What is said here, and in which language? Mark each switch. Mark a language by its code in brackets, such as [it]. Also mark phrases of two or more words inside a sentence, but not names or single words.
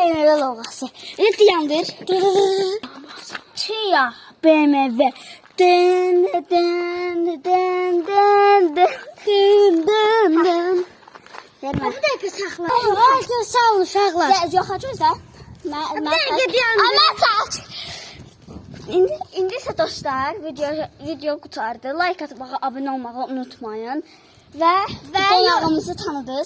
[az] BMW logosu. İndi dayandır. Kia BMW. Dın dın dın dın dın dın dın dın. Vermə. Bir dəqiqə saxla. Ay, sağ olun uşaqlar. Yox, gözlə. Mən dəqiqə dayandır. Amma çək. İndi isə dostlar, video qutardı. Like atmağı, abunə olmağı unutmayın. Və qonağımızı tanıdınız.